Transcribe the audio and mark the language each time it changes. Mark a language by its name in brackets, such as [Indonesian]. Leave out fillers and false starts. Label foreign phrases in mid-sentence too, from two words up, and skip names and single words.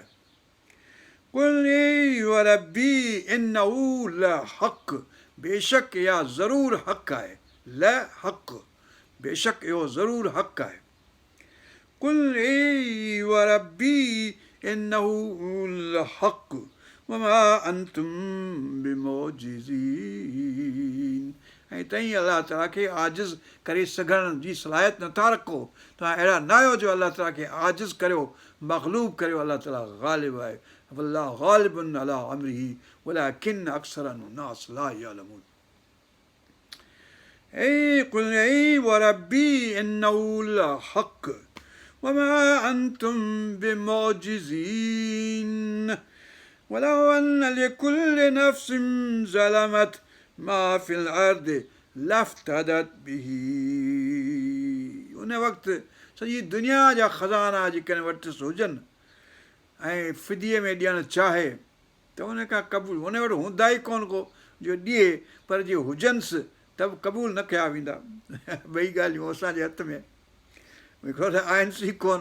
[Arabic] قل ربي إنه لحق, [Sindhi] बेशक इहा ज़रूरु हक़ आहे। लहक़, बेशक इहो ज़रूरु हक़ आहे। [Arabic] قل ربي إنه لحق وما أنتم بمعجزين, [Sindhi] ऐं तईं अलाह ताला खे आजिज़ करे सघण जी सलाहियत नथा रखो। तव्हां अहिड़ा न आहियो जो अलाह ताला खे आजिज़ करियो, मग़लूब करियो। अलाह ताला ग़ालिब आहे। [Arabic] والله غالب على أمره ولكن أكثر الناس لا يعلمون. قل وربي إنه لحق وما أنتم بمعجزين ولو أن لكل نفس ظلمت ما في الأرض لافتدت به. [Sindhi] उन वक़्तु सॼी दुनिया जा ख़ज़ाना जेकॾहिं वटि हुजनि ऐं फिदीअ में ॾियणु चाहे त उन खां क़बूल, उन वटि हूंदा ई कोन को जो ॾिए, पर जे हुजनिसि त बि क़बूल न कया वेंदा। ॿई ॻाल्हियूं असांजे हथ में हिकिड़ो त आहिनि ई कोन।